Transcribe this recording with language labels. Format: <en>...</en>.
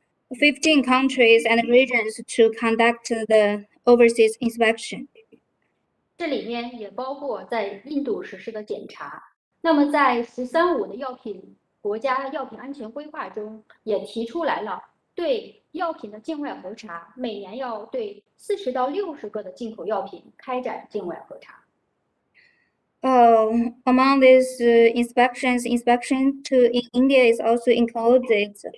<en>15 countries and regions to conduct the overseas inspection.</en> <zh>这里面也包括在印度实施的检查。那么在“十三五”的国家药品安全规划中，也提出来了对药品的境外核查，每年要对40到60个的进口药品开展境外核查。</zh> <en>Among these inspections, inspection to in India is also included.</en>